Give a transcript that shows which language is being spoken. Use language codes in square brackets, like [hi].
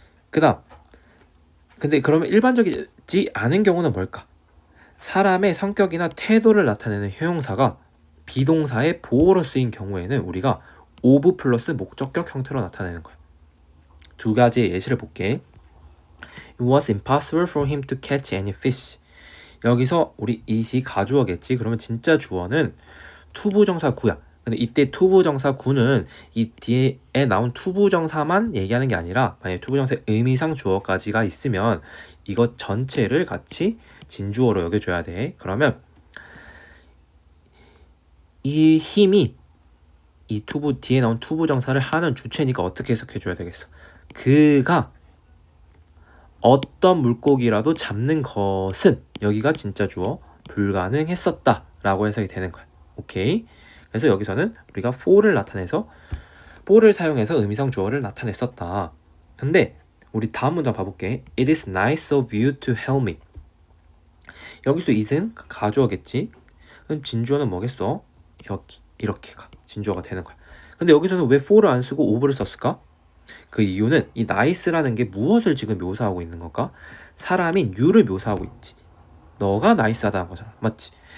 [ko] 그 다음, 근데 그러면 일반적이지 않은 경우는 뭘까? 사람의 성격이나 태도를 나타내는 형용사가 비동사의 보어로 쓰인 경우에는 우리가 of 플러스 목적격 형태로 나타내는 거야. 두 가지의 예시를 볼게. [en] It was impossible for him to catch any fish. [ko] 여기서 우리 it이 가주어겠지. 그러면 진짜 주어는 투부정사 구야. 근데 이때 투부정사 구는 이 뒤에 나온 투부정사만 얘기하는 게 아니라 만약에 투부정사의 의미상 주어까지가 있으면 이것 전체를 같이 진주어로 여겨줘야 돼. 그러면 이 힘이 이 투부 뒤에 나온 투부정사를 하는 주체니까 어떻게 해석해줘야 되겠어? 그가 어떤 물고기라도 잡는 것은 여기가 진짜 주어 불가능했었다 라고 해석이 되는 거야. 오케이. 그래서 여기서는 우리가 for를 나타내서 for를 사용해서 의미상 주어를 나타냈었다. 근데 우리 다음 문장 봐볼게. [en] It is nice of you to help me. [ko] 여기서 it은 가주어겠지. 그럼 진주어는 뭐겠어? 여기 이렇게가 진주어가 되는 거야. 근데 여기서는 왜 for를 안 쓰고 of를 썼을까? 그 이유는 이 nice라는 게 무엇을 지금 묘사하고 있는 걸까? 사람인 you를 묘사하고 있지. 너가 나이스하다는 거잖아. 맞지?